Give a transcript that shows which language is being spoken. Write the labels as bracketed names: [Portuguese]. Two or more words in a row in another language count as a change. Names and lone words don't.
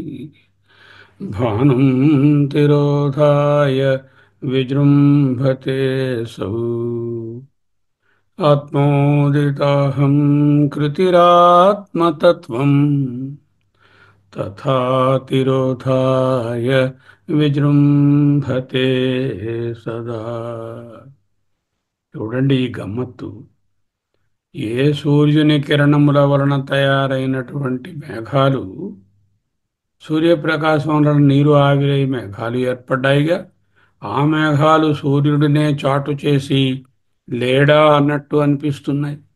[Sanskrit] भानुं तिरोधाय विजृम्भते सौ आत्मोदिताहं कृतिरात्मतत्त्वम् तथा तिरोधाय విజృంభతే సదా. [Telugu] చూడండి ఈ గమ్మత్తు. ఏ సూర్యుని కిరణముల వలన తయారైనటువంటి మేఘాలు, సూర్యప్రకాశం వలన నీరు ఆవిరై మేఘాలు ఏర్పడ్డాయిగా, ఆ మేఘాలు సూర్యుడినే చాటు చేసి లేడా అన్నట్టు అనిపిస్తున్నాయి.